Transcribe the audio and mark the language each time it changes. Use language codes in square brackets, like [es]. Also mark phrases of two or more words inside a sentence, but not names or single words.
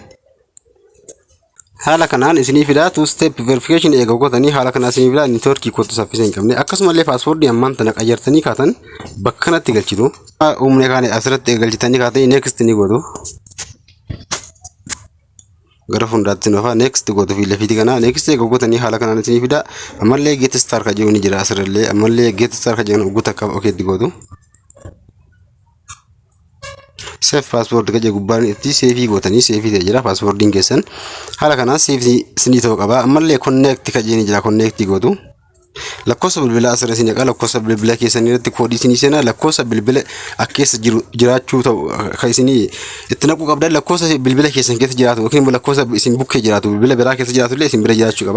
[om] Haala kanaan isinii fida [en] two step verification [om] eega gootanii haala kanaan isinii fida networkii kootu saffisa hin qabne. Akkasumallee passport ammaan tana qayyartanii kaatan bakka kanatti galchitu. Uumne kaane asirratti galchitanii kaatanii next ni gootu. Gara fuulduraatti nufa next gootu fi lafiitii kana next eega gootanii haala kanaan isinii fida. Ammallee [en] get start [om] ka jedhu ni jira asirrallee ammallee [en] get start [om] ka jedhu ogguuta akka okeetti gootu. [en] Save passport [om] ka jedhu gubbaan itti save gootanii save ta'e jira passportiin keessan. Haala kanaan save isinii ta'uu qaba. Ammallee connect ka jedhu ni jira connect gootu. Lakkoofsa bilbilaa asirra isin eegaa lakkoofsa bilbilaa keessanii irratti koodii isinii seenaa lakkoofsa bilbila akka keessa jiru jiraachuu ta'u kan isinii itti naquu qabdan lakkoofsa bilbila keessan keessa jiraatu yookiin immoo lakkoofsa isin bukkee jiraatu bilbila biraa keessa jiraatu illee isin bira jiraachuu qaba.